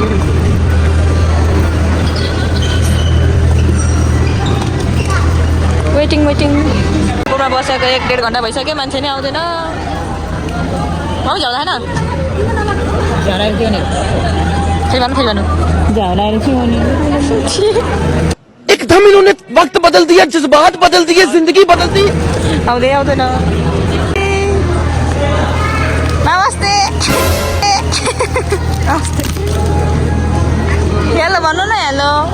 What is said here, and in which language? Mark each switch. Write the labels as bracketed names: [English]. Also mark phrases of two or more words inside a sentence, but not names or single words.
[Nepali] वेटिङ पुरा बसेको 1-1.5 घन्टा भइसक्यो, मान्छे नै आउँदैन। झ्याउँदा होइन [Hindi] एकदम इन्होंने वक्त बदल दिया, जज्बात बदल दिए, जिंदगी बदल दी। [Nepali] आउँदैन। नमस्ते। हेलो भन्नु न। हेलो